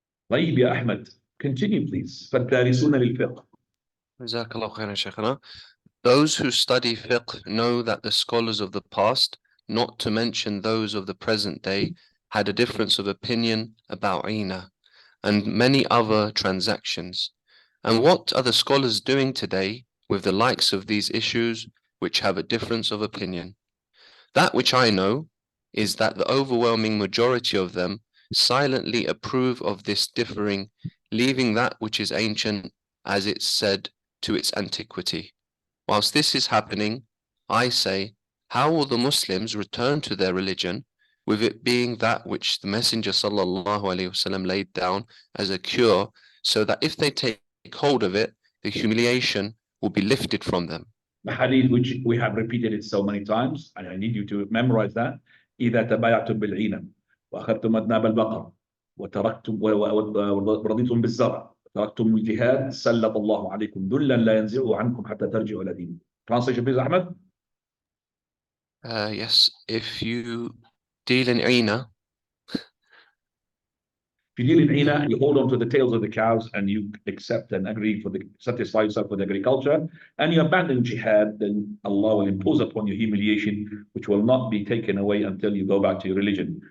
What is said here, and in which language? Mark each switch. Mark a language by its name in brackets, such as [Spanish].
[Arabic] طيب يا أحمد, [English] continue please. [Arabic] فالدارسون للفقه. Jazakallah khairan, Shaykhana. [English] Those who study fiqh know that the scholars of the past, not to mention those of the present day, had a difference of opinion about Ina and many other transactions. And what are the scholars doing today with the likes of these issues which have a difference of opinion? That which I know is that the overwhelming majority of them silently approve of this differing, leaving that which is ancient, as it's said, to its antiquity. Whilst this is happening, I say, how will the Muslims return to their religion, with it being that which the Messenger ﷺ laid down as a cure, so that if they take hold of it, the humiliation will be lifted from them? The hadith which we have repeated it so many times, and I need you to memorize that. [Arabic] إذا تبايعتم بالعينة وأخذتم أذناب البقر وتركتم ورضيتم بالزرع وتركتم الجهاد سلط الله عليكم ذلا لا ينزعه عنكم حتى ترجعوا إلى دينكم. [English] Translation please, Ahmed. Yes, if you deal in Ina, if you deal in Ina, you hold on to the tails of the cows and you accept and agree for the satisfy yourself with agriculture, and you abandon jihad, then Allah will impose upon you humiliation, which will not be taken away until you go back to your religion.